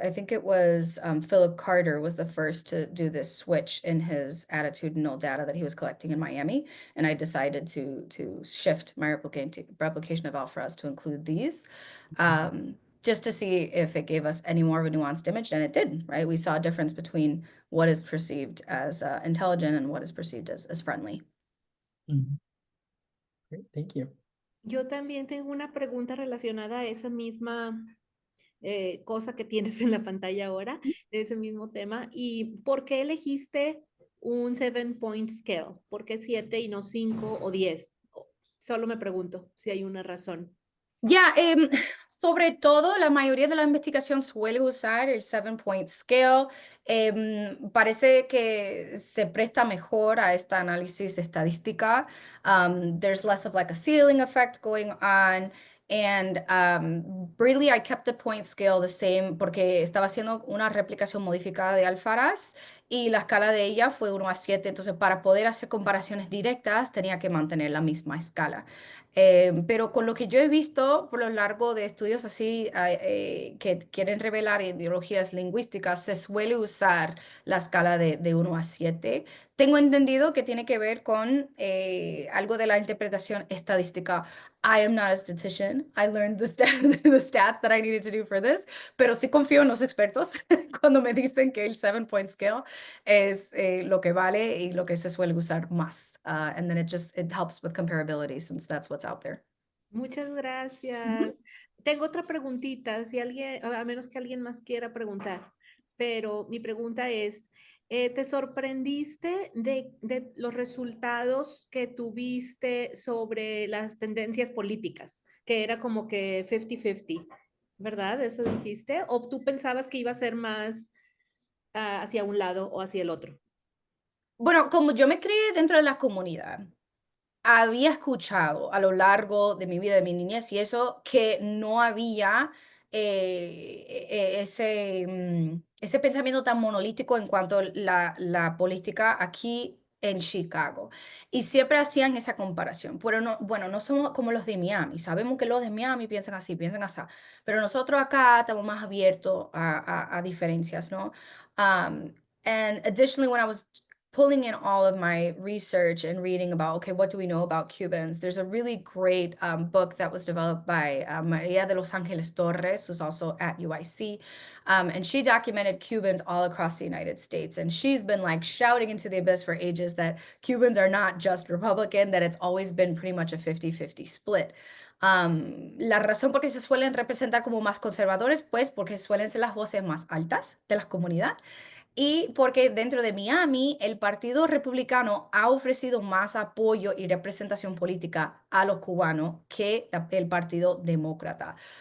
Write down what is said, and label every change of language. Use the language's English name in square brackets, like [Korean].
[English] I think it was Philip Carter was the first to do this switch in his attitudinal data that he was collecting in Miami, and I decided to shift my replication of alpha to include these, just to see if it gave us any more of a nuanced image, and it did. Right, we saw a difference between what is perceived as intelligent and what is perceived as friendly. Great, thank you. [Spanish] Yo también tengo una pregunta relacionada a esa misma cosa que tienes en la pantalla ahora, de ese mismo tema. ¿Y por qué elegiste un 7-point scale? ¿Por qué 7 y no 5 o 10? Solo me pregunto si hay una razón. Ya, sobre todo, la mayoría de la investigación suele usar el 7-point scale. Parece que se presta mejor a este análisis estadística. [English] There's less of like a ceiling effect going on. And really, I kept the point scale the same [Spanish] porque estaba haciendo una replicación modificada de Alfarás y la escala de ella fue 1 a 7. Entonces, para poder hacer comparaciones directas, tenía que mantener la misma escala. Pero con lo que yo he visto por lo largo de estudios así que quieren revelar ideologías lingüísticas, se suele usar la escala de 1 a 7. Tengo entendido que tiene que ver con algo de la interpretación estadística. [English] I am not a statistician. I learned the stat that I needed to do for this, [Spanish] pero sí confío en los expertos cuando me dicen que el 7-point scale es lo que vale y lo que se suele usar más. [English] And then it helps with comparability since that's what's out there. [Spanish] Muchas gracias. Tengo otra preguntita, si alguien, a menos que alguien más quiera preguntar, pero mi pregunta es, ¿te sorprendiste de los resultados que tuviste sobre las tendencias políticas? Que era como que 50-50, ¿verdad? ¿Eso dijiste? ¿O tú pensabas que iba a ser más hacia un lado o hacia el otro? Bueno, como yo me crié dentro de la comunidad, había escuchado a lo largo de mi vida, de mi niñez y eso, que no había ese pensamiento tan monolítico en cuanto a la política aquí en Chicago. Y siempre hacían esa comparación. Pero no, bueno, no somos como los de Miami. Sabemos que los de Miami piensan así, piensan así. Pero nosotros acá estamos más abiertos a diferencias, ¿no? [English] And additionally, when I was pulling in all of my research and reading about, okay, what do we know about Cubans? There's a really great book that was developed by Maria de Los Angeles Torres, who's also at UIC. And she documented Cubans all across the United States. And she's been like shouting into the abyss for ages that Cubans are not just Republican, that it's always been pretty much a 50-50 split. [Spanish] La razón por qué se suelen representar como más conservadores, pues porque suelen ser las voces más altas de la comunidad. Y porque dentro de Miami, el Partido Republicano ha ofrecido más apoyo y representación política a los cubanos que el Partido Demócrata.